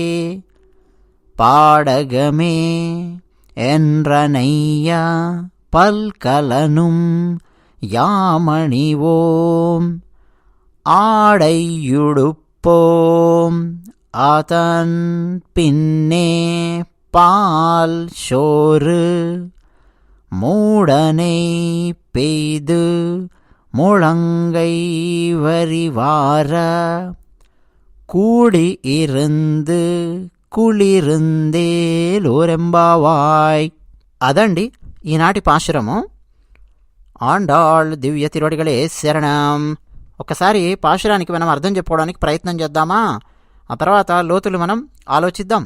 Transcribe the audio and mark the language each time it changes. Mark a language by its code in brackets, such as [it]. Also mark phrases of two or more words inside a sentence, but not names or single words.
[ta] பாடகமே என்றனையா பல்கலனும் யாமணிவோம் ஆடையுடுப்போம் அதன் பின்னே பால் சோறு மூடனை பெய்து முழங்கை வரிவார கூடி இருந்து குளிர்ந்தேலோர் எம்பாவாய். [te] అదండి ఈనాటి పాశురము. ఆండాళ్ దివ్య తిరువడిగలే శరణం. ఒకసారి పాశురానికి మనం అర్థం చెప్పుకోవడానికి ప్రయత్నం చేద్దామా? ఆ తర్వాత లోతులు మనం ఆలోచిద్దాం.